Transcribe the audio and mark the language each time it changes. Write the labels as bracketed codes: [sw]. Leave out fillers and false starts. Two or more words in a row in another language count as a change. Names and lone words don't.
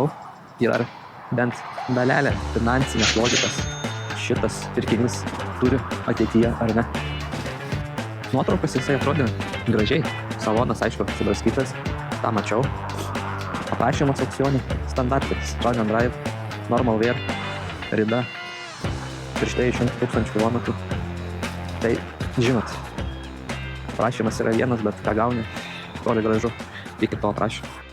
[lt] Ir bent dalelę finansinės logikos šitas pirkinys turi ateityje, ar ne. Nuotraukas jisai atrodė gražiai. Salonas, aišku, sudraskytas, tą mačiau. Aprašymas aukcionį, standartinis, [en] run and drive, normal wear, rida, [lt] prieš tai 100 000 km. Tai, žinot, aprašymas yra vienas, bet ką gauni, toli gražu iki to aprašymo.